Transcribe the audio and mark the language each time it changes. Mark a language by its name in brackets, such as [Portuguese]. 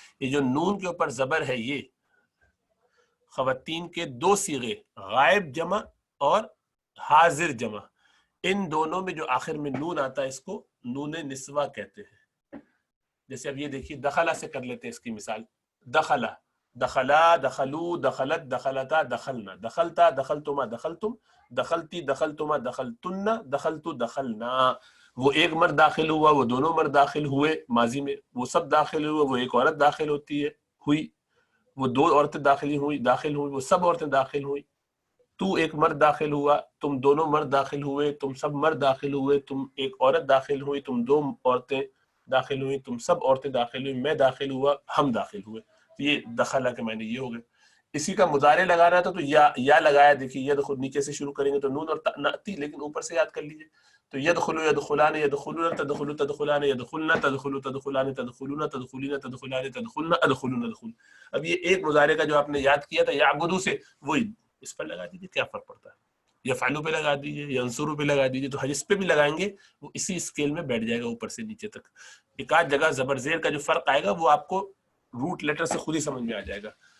[Urdu] یہ جو نون کے اوپر زبر ہے، یہ خواتین کے 2 صیغے غائب جمع اور حاضر جمع، ان دونوں میں جو آخر میں نون آتا ہے اس کو نون نسوہ کہتے ہیں. جیسے اب یہ دیکھیے دخلہ سے کر لیتے ہیں اس کی مثال. [Arabic] دخلہ، دخلا، دخلو، دخلت، دخلتا، دخلنا، دخلتا، دخلتما، دخلتم، دخلتی، دخلتما، دخلتن، دخلتو، دخلنا. [Urdu] وہ ایک مرد داخل ہوا، وہ دونوں مرد داخل ہوئے ماضی میں، وہ سب داخل ہوئے، وہ ایک عورت داخل ہوتی ہے ہوئی، وہ 2 عورتیں داخل ہوئی، وہ سب عورتیں داخل ہوئی. تو ایک مرد داخل ہوا، تم دونوں مرد داخل ہوئے، تم سب مرد داخل ہوئے، تم ایک عورت داخل ہوئی، تم 2 عورتیں داخل ہوئی، تم سب عورتیں داخل ہوئی، میں داخل ہوا، ہم داخل ہوئے. یہ دخلہ کے معنی یہ ہو گئے. اسی کا مضارع لگانا تھا تو یا لگایا. دیکھیے یدخل نیچے سے شروع کریں گے تو نون اور نأتی، لیکن اوپر سے یاد کر لیجئے. [Arabic] تو یدخلو یدخلان یدخلون تدخلو تدخلان یدخلن تدخلو تدخلان تدخلون تدخلین تدخلان تدخلن ادخلون ادخل. [Urdu] اب یہ ایک مضارع کا جو آپ نے یاد کیا تھا یعبدو سے، وہی اس پر لگا دیجیے. کیا فرق پڑتا ہے؟ یفعلو پہ لگا دیجیے، ینصرو پہ لگا دیجیے. تو جس پہ بھی لگائیں گے وہ اسی اسکیل میں بیٹھ جائے گا اوپر سے نیچے تک. ایک آدھ جگہ زبر زیر کا جو فرق آئے گا وہ آپ کو روٹ لیٹر سے خود ہی سمجھ میں آ جائے گا.